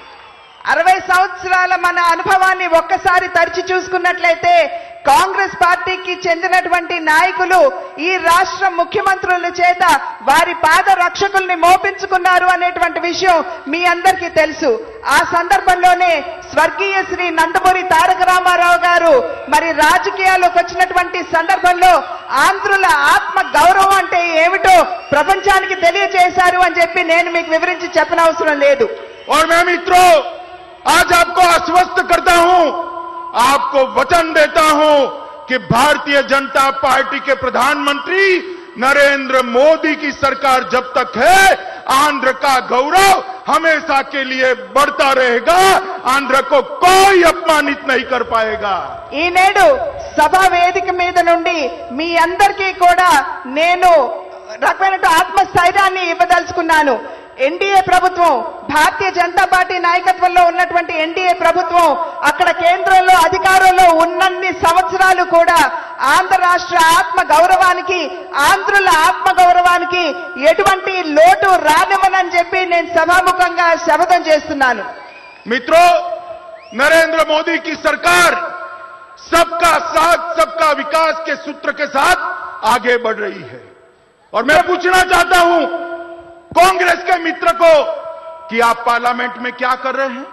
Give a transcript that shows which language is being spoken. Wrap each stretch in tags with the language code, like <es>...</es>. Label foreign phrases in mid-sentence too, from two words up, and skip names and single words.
<te>60 సంవత్సరాల మన అనుభవాన్ని ఒక్కసారి తరిచి చూసుకున్నట్లయితే కాంగ్రెస్ పార్టీకి చెందినటువంటి నాయకులు ఈ రాష్ట్ర ముఖ్యమంత్రుల చేత వారి పాద రక్షకుల్ని మోపించుకున్నారు అనేటువంటి విషయం మీ అందరికీ తెలుసు. ఆ సందర్భంలోనే స్వర్గీయ శ్రీ నందమూరి తారక రామారావు గారు మరి రాజకీయాల్లోకి వచ్చినటువంటి సందర్భంలో ఆంధ్రుల ఆత్మ గౌరవం అంటే ఏమిటో ప్రపంచానికి తెలియజేశారు అని చెప్పి నేను మీకు వివరించి చెప్పనవసరం లేదు.</te> <hi>और मैं मित्रों आज आपको आश्वस्त करता हूं, आपको वचन देता हूं कि भारतीय जनता पार्टी के प्रधानमंत्री नरेंद्र मोदी की सरकार जब तक है आंध्र का गौरव हमेशा के लिए बढ़ता रहेगा. आंध्र को कोई अपमानित नहीं कर पाएगा.</hi> <te>ఈ నేడు సభా వేదిక మీద నుండి మీ అందరికీ కూడా నేను రకమైన ఆత్మస్థైర్యాన్ని ఇవ్వదలుచుకున్నాను. ఎన్డీఏ ప్రభుత్వం భారతీయ జనతా పార్టీ నాయకత్వంలో ఉన్నటువంటి ఎన్డీఏ ప్రభుత్వం అక్కడ కేంద్రంలో అధికారంలో ఉన్నన్ని సంవత్సరాలు కూడా ఆంధ్ర రాష్ట్ర ఆత్మ గౌరవానికి ఆంధ్రుల ఆత్మ గౌరవానికి ఎటువంటి లోటు రానివ్వనని చెప్పి నేను సభాముఖంగా శపథం చేస్తున్నాను.</te> <hi>मित्रों, नरेंद्र मोदी की सरकार सबका साथ सबका विकास के सूत्र के साथ आगे बढ़ रही है और मैं पूछना चाहता हूं कांग्रेस के मित्र को कि आप पार्लियामेंट में क्या कर रहे हैं?</hi>